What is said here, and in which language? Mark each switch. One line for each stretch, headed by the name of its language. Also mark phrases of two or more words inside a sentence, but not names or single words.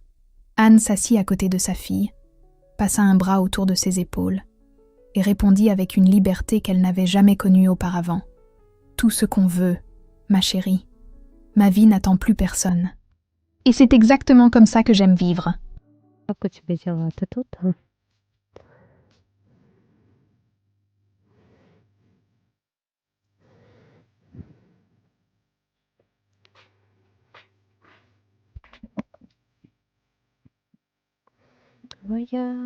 French: Anne s'assit à côté de sa fille, passa un bras autour de ses épaules et répondit avec une liberté qu'elle n'avait jamais connue auparavant. « Tout ce qu'on veut, ma chérie. Ma vie n'attend plus personne. Et c'est exactement comme ça que j'aime vivre. »
Russian: Как у тебя дела? Ты тут? А? Твоя.